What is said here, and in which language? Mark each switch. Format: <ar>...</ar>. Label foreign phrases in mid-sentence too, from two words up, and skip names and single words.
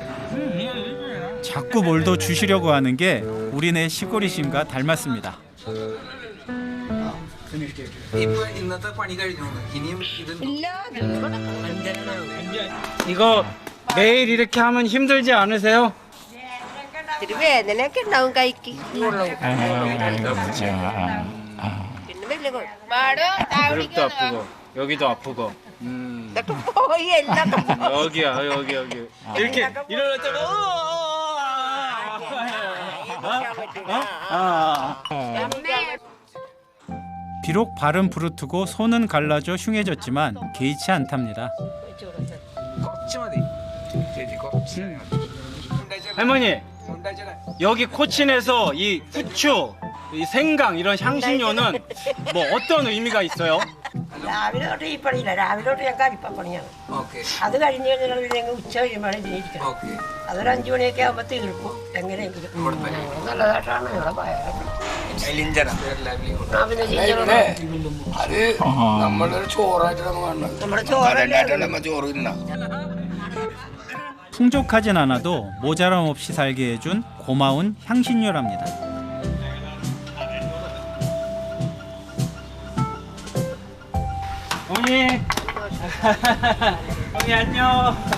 <ko>자꾸 뭘 더 주시려고 하는 게 우리네 시골이심과 닮았습니다. 이거 매일 이렇게 하면 힘들지 않으세요?</ko> <ml>വേദനയൊക്കെ ഉണ്ടാവും കൈക്ക്</ml> <ko>무릎도 아프고 여기도 아프고</ko> <ml>ഇതൊക്കെ പോയി എല്ലാം</ml> <ko>여기야 여기 이렇게 일어날 때가 비록 발은 부르트고 손은 갈라져 흉해졌지만 개의치 않답니다. 할머니 여기 코친에서 이 후추, 이 생강 이런 향신료는 뭐 어떤 의미가 있어요?</ko> <ml>രാവിലെ തൊട്ട് ഈ പണിയില്ല രാവിലെ തൊട്ട് ഞങ്ങൾക്ക് അരിപ്പപ്പണിയാണ് അത് കഴിഞ്ഞ് കഴിഞ്ഞാൽ ഞങ്ങൾ ഉച്ച കഴിയുമ്പോൾ ജനിക്കണം അതൊരു 5 മണിയൊക്കെ ആകുമ്പോൾ തീർക്കും എങ്ങനെയെങ്കിലും നല്ലതായിട്ടാണ് ഞങ്ങളെ പിന്നെ ചെയ്യുന്നത് അത് നമ്മളൊരു ചോറായിട്ട് നമ്മൾ കാണണം. നമ്മുടെ ചോറല്ലേ കടലായിട്ടല്ല നമ്മൾ ചോറ് തിന്നാ.</ml> <ko>풍족하진 않아도 모자람 없이 살게 해준 고마운 향신료랍니다. 어머니 어머니 안녕.</ko>